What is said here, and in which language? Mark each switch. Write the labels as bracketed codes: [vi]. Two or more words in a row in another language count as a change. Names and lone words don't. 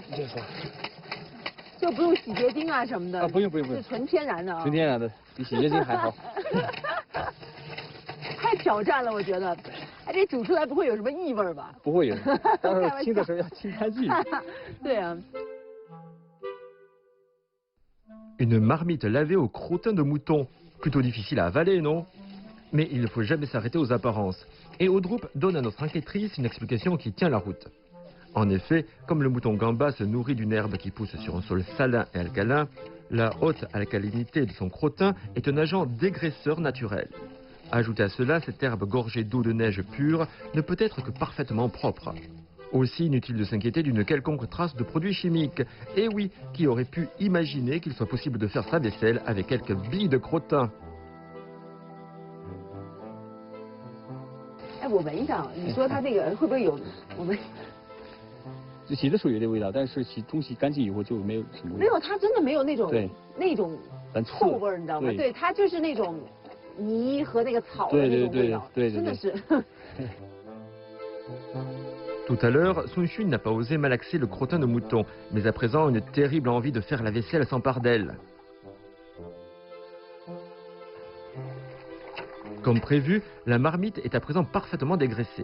[zh] 这样刷。就不用洗洁精啊什么的。啊，不用，是纯天然的啊。纯天然的，比洗洁精还好。太挑战了，我觉得。哎，这煮出来不会有什么异味吧？不会有，到时候清的时候要清干净。对啊。 [fr] Une marmite lavée au crottin de mouton. Plutôt difficile à avaler, non? Mais il ne faut jamais s'arrêter aux apparences. Et Audrup donne à notre enquêtrice une explication qui tient la route. En effet, comme le mouton gamba se nourrit d'une herbe qui pousse sur un sol salin et alcalin, la haute alcalinité de son crottin est un agent dégraisseur naturel. Ajoutez à cela, cette herbe gorgée d'eau de neige pure ne peut être que parfaitement propre. Aussi inutile de s'inquiéter d'une quelconque trace de produits chimiques. Et oui, qui aurait pu imaginer qu'il soit possible de faire sa vaisselle avec quelques billes de crottin? [zh] 哎，我闻一下，你说它这个会不会有？我们洗的时候有点味道，但是冲洗干净以后就没有什么味道。没有，它真的没有那种臭味儿，你知道吗？对，它就是那种泥和那个草的那种味道，真的是。 [fr] Tout à l'heure, Sun Xun n'a pas osé malaxer le crottin de mouton, mais à présent, une terrible envie de faire la vaisselle s'empare d'elle. Comme prévu, la marmite est à présent parfaitement dégraissée.